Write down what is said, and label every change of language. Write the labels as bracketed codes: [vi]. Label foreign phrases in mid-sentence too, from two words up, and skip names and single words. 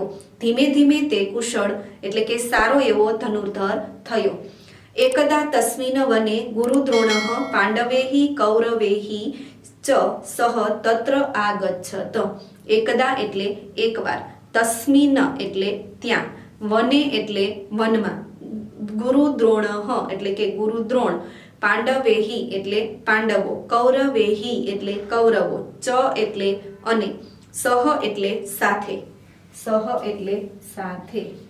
[gu] ધીમે ધીમે તે કુશળ એટલે કે સારો એવો ધનુર્ધર થયો. [sa] एकदा तस्मिन् वने गुरुद्रोणः पाण्डवैः कौरवैः च सह तत्र आगच्छत। [gu] एकदा એટલે એકવાર, तस्मिन् એટલે ત્યાં, वने એટલે વનમાં, गुरुद्रोणः એટલે કે ગુરુદ્રોણ, पांडवेहि એટલે પાંડવો, कौरवेहि એટલે કૌરવો, च એટલે અને, सह એટલે સાથે, सह એટલે સાથે।